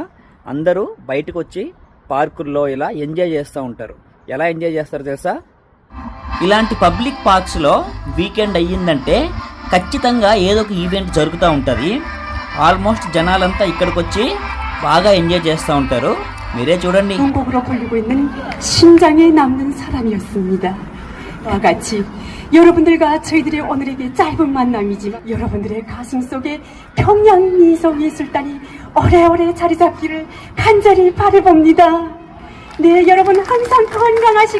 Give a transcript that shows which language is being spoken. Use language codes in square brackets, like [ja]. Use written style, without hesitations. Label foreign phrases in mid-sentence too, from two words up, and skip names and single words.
[te] అందరూ బయటకు వచ్చి పార్కుల్లో ఇలా ఎంజాయ్ చేస్తూ ఉంటారు. ఎలా ఎంజాయ్ చేస్తారో తెలుసా? ఇలాంటి [en] public parks [te] వీకెండ్ అయ్యిందంటే ఖచ్చితంగా ఏదో ఒక ఈవెంట్ జరుగుతూ ఉంటుంది. ఆల్మోస్ట్ జనాలంతా ఇక్కడికి వచ్చి బాగా ఎంజాయ్ చేస్తూ ఉంటారు. మీరే చూడండి. [ko] 곡으로 불리고 있는 심장에 남는 사람이었습니다. 와 같이 여러분들과 저희들의 오늘에게 짧은 만남이지만 여러분들의 가슴 속에 평양미소예술단이 오래오래 자리 잡기를 간절히 바라봅니다. 네, 여러분 항상 건강하시고.